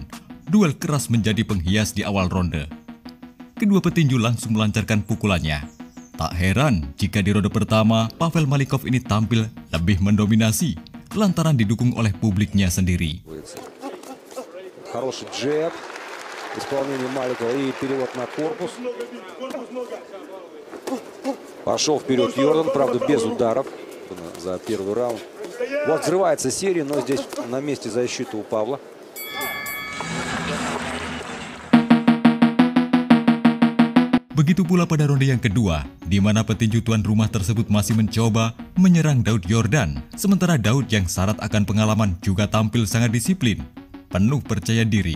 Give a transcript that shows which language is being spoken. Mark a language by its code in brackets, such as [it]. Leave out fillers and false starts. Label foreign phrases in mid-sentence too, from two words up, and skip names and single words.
[id] Duel keras menjadi penghias di awal ronde. Kedua petinju langsung melancarkan pukulannya. Tak heran jika di ronde pertama, Pavel Malikov ini tampil lebih mendominasi lantaran didukung oleh publiknya sendiri. [ru] Хороший джеб, исполнение Маликова и перевод на корпус. Пошел вперед Йордан, правда без ударов за первый раунд. Вот взрывается серия, но здесь на месте защиты у Павла. [id] Begitu pula pada ronde yang kedua, di mana petinju tuan rumah tersebut masih mencoba menyerang Daud Yordan, sementara Daud yang syarat akan pengalaman juga tampil sangat disiplin, penuh percaya diri.